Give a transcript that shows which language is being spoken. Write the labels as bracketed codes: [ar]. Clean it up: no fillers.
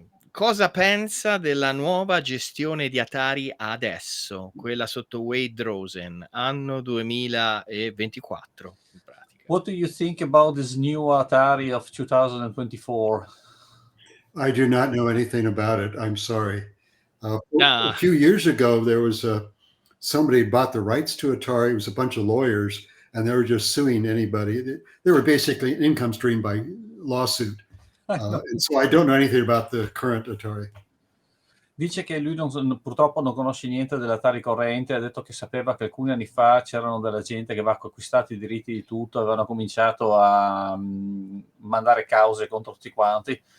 [it] Cosa pensa della nuova gestione di Atari adesso, quella sotto Wade Rosen, anno 2024 in pratica? [en] What do you think about this new Atari of 2024? I do not know anything about it. I'm sorry. A Ah. few years ago, there was somebody bought the rights to Atari. It was a bunch of lawyers, and they were just suing anybody. They were basically an income stream by lawsuit. And so I don't know anything about the current Atari. [it] Dice che lui purtroppo non conosce niente dell'Atari corrente, ha detto che sapeva che alcuni anni fa c'erano della gente che aveva acquistato i diritti di tutto, avevano cominciato a mandare cause contro tutti quanti.